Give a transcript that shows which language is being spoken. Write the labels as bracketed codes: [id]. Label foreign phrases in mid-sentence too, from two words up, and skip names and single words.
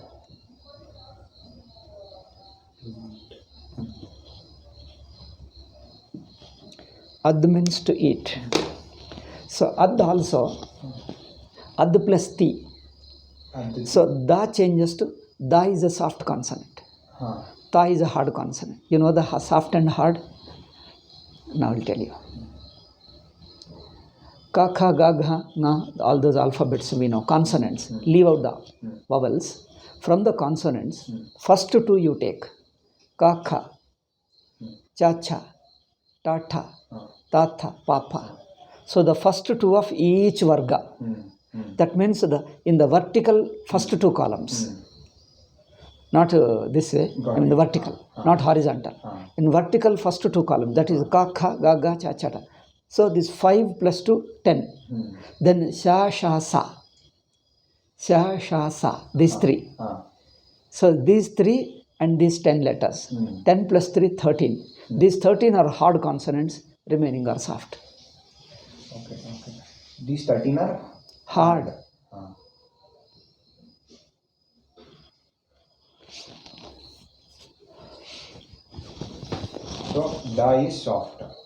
[en] Ad means to eat. So Ad also, Ad plus Ti. So Da changes to, Da is a soft consonant. Ta is a hard consonant. You know the soft and hard? Now I will tell you. Ka, kha, ga, gha, na, all those alphabets we know, consonants. Leave out the vowels. From the consonants, first two you take. Ka, kha, cha, cha, ta, tha, ta, tha, pa, pa. So the first two of each varga. That means in the vertical first two columns. Not this way, I mean the vertical, not horizontal. In vertical first two columns, that is ka, kha, ga, ga, cha, cha, ta. So this 5 plus 2, 10. Then sha, sha, sa. Sha, sha, sa. These three. So these three and these 10 letters. 10 plus 3, 13. These 13 are hard consonants, remaining are soft. Okay. These 13 are hard. So Da is soft.